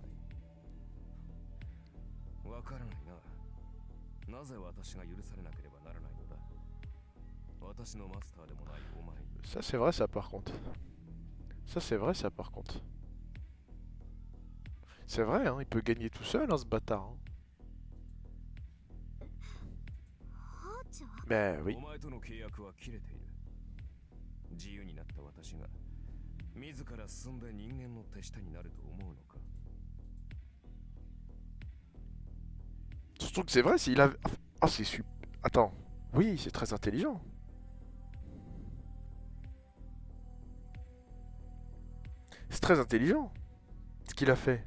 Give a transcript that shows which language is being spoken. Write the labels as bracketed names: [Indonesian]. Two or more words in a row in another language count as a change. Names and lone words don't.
[Japanese] わからないな。なぜ私が許されなければならないのだ。私のマスターでもないお前に。 [French] Ça c'est vrai ça par contre. Ça c'est vrai ça par contre. C'est vrai hein, il peut gagner tout seul hein, ce bâtard. Hein. Ben oui. [Japanese] お前との契約は切れている。 自由になった私が自ら進んで人間の手下になると思うのか。 [French] Surtout que c'est vrai, s'il avait... Ah, c'est super... Attends. Oui, c'est très intelligent. C'est très intelligent, ce qu'il a fait.